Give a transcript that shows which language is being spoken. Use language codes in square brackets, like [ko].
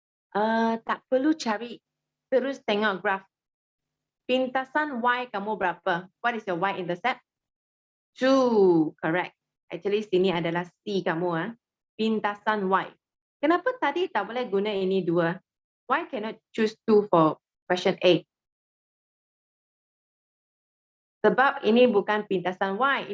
[ms] Tak perlu cari. Terus tengok graf. Pintasan Y kamu berapa? [en] What is your Y intercept? [ms] 2. Correct. Actually, sini adalah C kamu. Pintasan Y. Kenapa tadi tak boleh guna ini 2? [en] Why cannot choose 2 for question A? [ms] Sebab ini bukan pintasan Y.